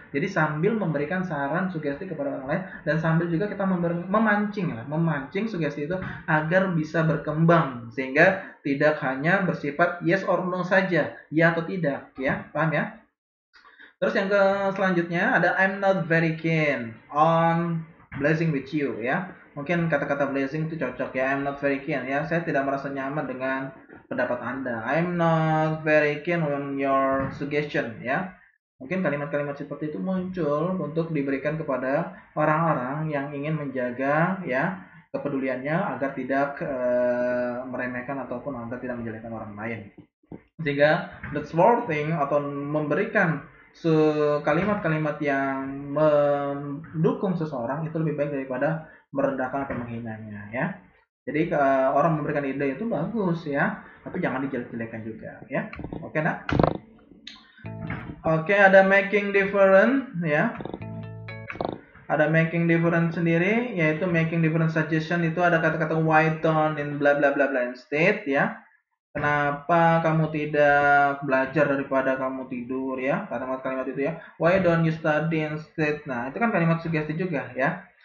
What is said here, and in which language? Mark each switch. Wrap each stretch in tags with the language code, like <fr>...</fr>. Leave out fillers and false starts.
<id>Jadi sambil memberikan saran, sugesti kepada orang lain, dan sambil juga kita memancing sugesti itu agar bisa berkembang sehingga tidak hanya bersifat</id> <en>yes or no</en> <id>saja, ya atau tidak ya. Paham ya? Terus yang selanjutnya ada</id> <en>I'm not very keen on blessing with you ya.</en> <id>Mungkin kata-kata blessing itu cocok ya.</id> <en>I'm not very keen</en> <id>ya. Saya tidak merasa nyaman dengan pendapat Anda.</id> <en>I'm not very keen on your suggestion ya.</en> <id>Mungkin kalimat-kalimat seperti itu muncul untuk diberikan kepada orang-orang yang ingin menjaga ya kepeduliannya agar tidak meremehkan ataupun agar tidak menjelekkan orang lain. Sehingga the thing atau memberikan kalimat-kalimat yang mendukung seseorang itu lebih baik daripada merendahkan atau menghinanya ya. Jadi orang memberikan ide itu bagus ya, tapi jangan dijelek-jelekan juga ya. Oke nak? Oke, ada making different ya. Ada making different sendiri, yaitu making different suggestion itu ada kata-kata</id> <en>why don't in bla bla bla bla instead</en> <id>ya. Kenapa kamu tidak belajar daripada kamu tidur ya, kalimat-kalimat itu ya.</id> <en>Why don't you study instead?</en> <id>Nah, itu kan kalimat sugesti juga ya.</id>